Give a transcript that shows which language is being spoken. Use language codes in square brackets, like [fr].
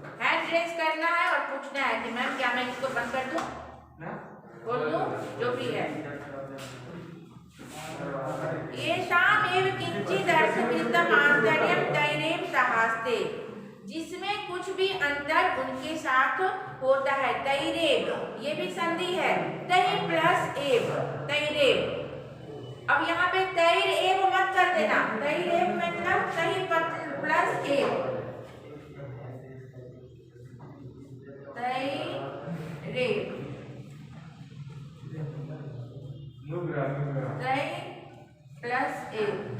[hi] Hand raise करना है और पूछना है कि मैम क्या मैं इसको बंद कर दूं, बोल दूं, जो भी है। [sa] येषाम् एव किंचित् अर्थकृतम् आन्तर्यं तैरेव सहास्ते, [hi] जिसमें कुछ भी अंतर उनके साथ होता है। तैरेब, ये भी संधि है, तै प्लस एब, तैरेब। अब यहाँ पे तैर एब मत कर देना, तैर एब मतलब तै प्लस एब, तैरेब, तै प्लस एब।